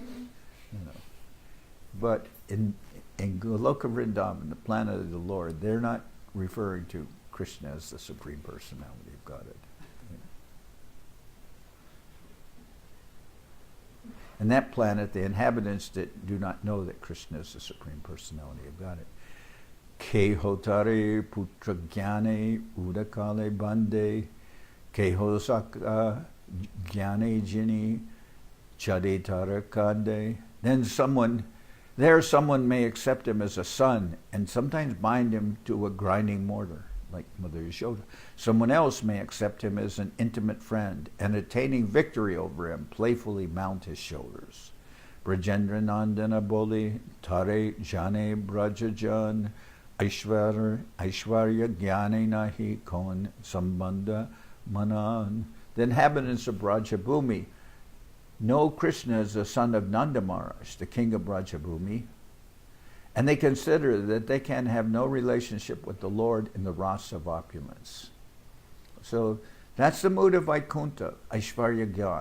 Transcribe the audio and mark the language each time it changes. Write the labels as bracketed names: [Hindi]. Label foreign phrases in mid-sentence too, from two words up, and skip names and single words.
[English] But in Goloka Vrindavan, the planet of the Lord, they're not referring to Krishna as the Supreme Personality of Godhead. In that planet, the inhabitants that do not know that Krishna is the Supreme Personality of Godhead. [Bangla] কেহ তাঁরে পুত্র জ্ঞানে উদুখলে বান্ধে, কেহ সখা জ্ঞানে জিনি চড়ে তাঁর কান্ধে. [English] Then someone may accept him as a son and sometimes bind him to a grinding mortar, like Mother Yashoda. Someone else may accept him as an intimate friend and, attaining victory over him, playfully mount his shoulders. [Bangla] ব্রজেন্দ্র নন্দন বলি, তাঁরে জানে ব্রজজন, ঐশ্বর্য জ্ঞানে নাহি কোন সম্বন্ধ মানন. [English] The inhabitants of Brajabhumi know Krishna as the son of Nanda Maharaj, the king of Brajabhumi, and they consider that they can have no relationship with the Lord in the rasa of opulence. So that's the mood of Vaikuntha, [Bangla] ঐশ্বর্য জ্ঞান.